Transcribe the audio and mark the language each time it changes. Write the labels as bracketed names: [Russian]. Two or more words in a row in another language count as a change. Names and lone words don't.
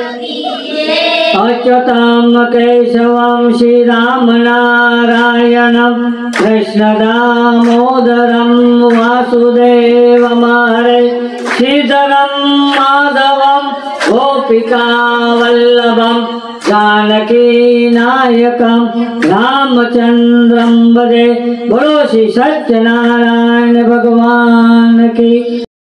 [Sanskrit] અચ્યુતમ કેશવમ શ્રી રામ નારાયણમ કૃષ્ણ દામોદરમ વાસુદેવમ હરે શ્રીધરમ માધવમ ગોપિકા વલ્લભમ जानकी नायकम रामचंद्रम भजे [Hindi] बोलो श्री सत्यनारायण भगवान की।